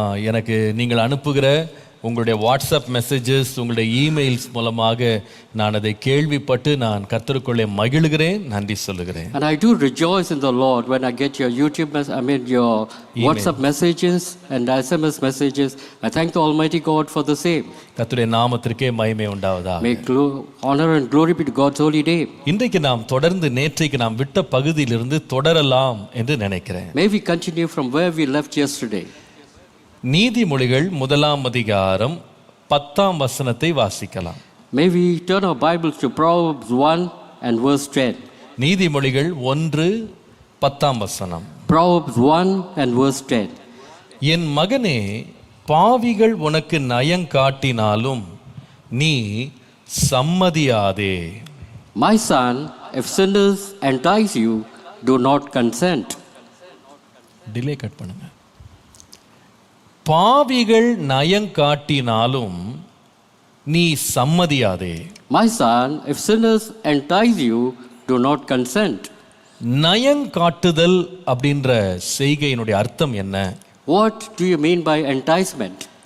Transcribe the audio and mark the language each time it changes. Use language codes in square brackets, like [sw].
[ta] எனக்கு நீங்கள் அனுப்புகிற உங்களுடைய வாட்ஸ்அப் மெசேஜஸ், உங்களுடைய இமெயில்ஸ் மூலமாக நான் அதை கேள்விப்பட்டு நான் கர்த்தருக்குள்ளே மகிழ்கிறேன், நன்றி சொல்லுகிறேன். [en] And I do rejoice in the Lord when I get your your WhatsApp messages and SMS messages. I thank the Almighty God for the same. [ta] கர்த்தருடைய நாமத்திற்கே மகிமை உண்டாவதாக. [en] May honor and glory be to God's holy name. [ta] இன்றைக்கு நாம் தொடர்ந்து நேற்றைக்கு நாம் விட்ட பகுதியிலிருந்து தொடரலாம் என்று நினைக்கிறேன். [en] May we continue from where we left yesterday. [ta] நீதிமொழிகள் 1ஆம் அதிகாரம் 10ஆம் வசனத்தை வாசிக்கலாம். [en] May we turn our Bibles to Proverbs 1 and verse 10. [ta] நீதிமொழிகள் 1:10ஆம் வசனம். [en] Proverbs 1 and verse 10. [ta] என் மகனே, பாவிகள் உனக்கு நயம் காட்டினாலும் நீ சம்மதியாதே. [en] My son, if sinners entice you, do not consent. [ta] Delay cut பண்ணுங்க. பாவிகள் நயம் காட்டினாலும் நீ சம்மதியாதே. [en] My son, if sinners entice you, do not consent. [ta] நயம் காட்டுதல் அப்படின்ற செய்கையினுடைய அர்த்தம் என்ன? [en] What do you mean by enticement?